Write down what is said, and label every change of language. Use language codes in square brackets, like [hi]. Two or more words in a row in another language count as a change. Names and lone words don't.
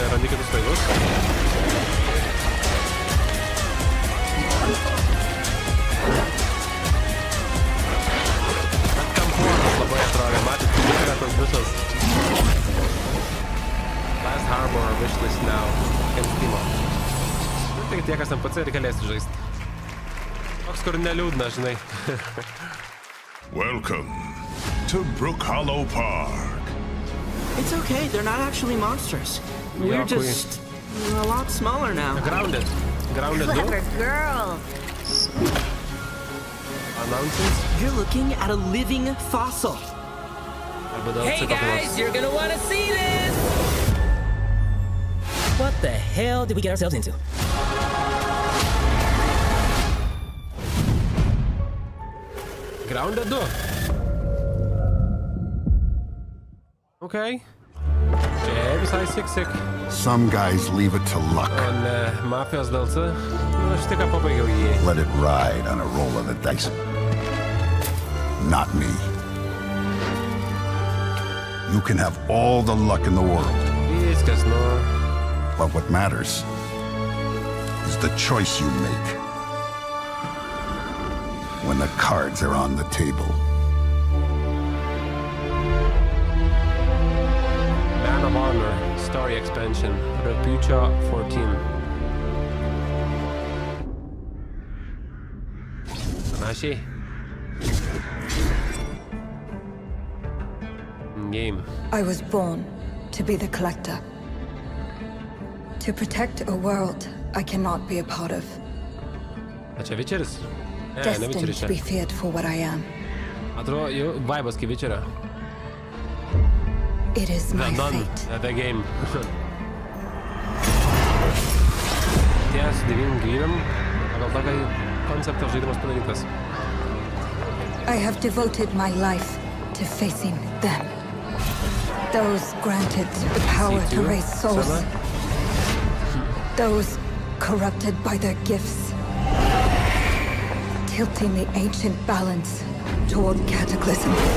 [lt] kitus laivus. Atkampuotas labai atrodo, matėt, kaip yra tas visas. [en] Last Harbor wishlist now. [lt] Ant Steam'o. Tai tie, kas NPC ir galėsi žaisti. Toks, kur neliūdna, žinai. [en] Welcome to Brook Hollow Park. It's okay, they're not actually monsters. We're just a lot smaller now. Grounded. Grounded 2. Clever girl. Announcements. You're looking at a living fossil. Hey guys, you're gonna wanna see this! What the hell did we get ourselves into? Grounded 2. Okay. [lt] Čia visai sik. [en] Some guys leave it to luck. [lt] O ne, mafijos DLC. Aš tik pabaigiau jį. [en] Let it ride on a roll of the dice. Not me. You can have all the luck in the world. [lt] Viskas, nu. [en] But what matters is the choice you make when the cards are on the table. Man of Honor Story Expansion. [lt] Rugpjūčio 14. Panašiai. [en] Game. I was born to be the collector. To protect a world I cannot be a part of. [lt] A čia Witcheris? Ne [en] Destined [lt] Witcheris [en] to [lt] čia. [en] be feared for what I am. [lt] Atrodo, jau vibas kaip Witcherio. [en] It is my Done. fate. The game. [lt] Ties 9 gyvybėm. Pagal tą, kai konceptą žaidimas padarytas. [en] I have devoted my life to facing them. Those granted the power to raise souls. Those corrupted by their gifts. Tilting the ancient balance toward cataclysm.